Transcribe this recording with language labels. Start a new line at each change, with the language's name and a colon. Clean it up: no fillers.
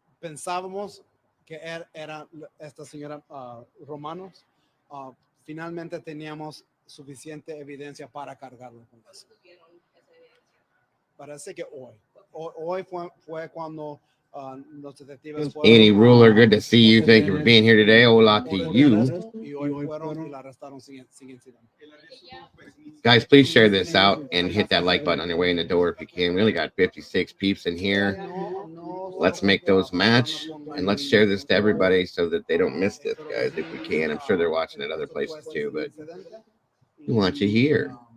Spanish: Pensábamos que era esta señora Romanos. Finalmente teníamos suficiente evidencia para cargarlo con eso. Parece que hoy fue cuando los detectives fueron.
English: Annie Ruler, good to see you. Thank you for being here today. Hola to you.
Spanish: Y hoy fueron y la arrestaron sin incidente.
English: Guys, please share this out and hit that like button on your way in the door if you can. We only got 56 peeps in here. Let's make those match, and let's share this to everybody so that they don't miss this, guys, if we can. I'm sure they're watching at other places too, but we want you here.